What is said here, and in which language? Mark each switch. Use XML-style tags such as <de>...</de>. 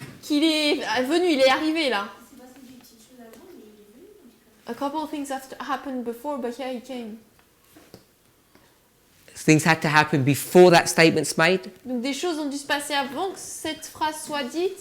<fr>qu'il est venu, il est arrivé là?</fr> <en>A couple of things have happened before, but yeah, he came. Things had to happen before that statement's made?</en> <fr>Donc des choses ont dû se passer avant que cette phrase soit dite.</fr>